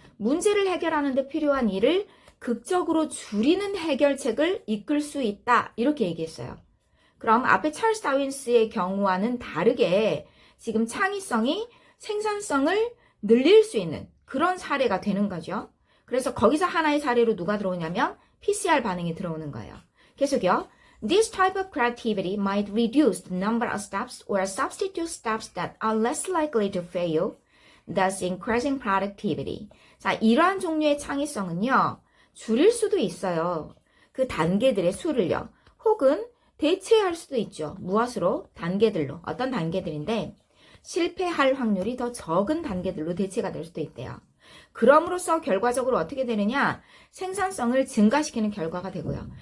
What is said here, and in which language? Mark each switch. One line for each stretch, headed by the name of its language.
Korean: 문제를 해결하는 데 필요한 일을 극적으로 줄이는 해결책을 이끌 수 있다. 이렇게 얘기했어요. 그럼 앞에 찰스 다윈스의 경우와는 다르게 지금 창의성이 생산성을 늘릴 수 있는 그런 사례가 되는 거죠. 그래서 거기서 하나의 사례로 누가 들어오냐면 PCR 반응이 들어오는 거예요. 계속요.
English: This type of creativity might reduce the number of steps or substitute steps that are less likely to fail, thus increasing productivity.
Korean: 자, 이러한 종류의 창의성은요. 줄일 수도 있어요. 그 단계들의 수를요. 혹은 대체할 수도 있죠. 무엇으로? 단계들로. 어떤 단계들인데 실패할 확률이 더 적은 단계들로 대체가 될 수도 있대요. 그럼으로써 결과적으로 어떻게 되느냐? 생산성을 증가시키는 결과가 되고요.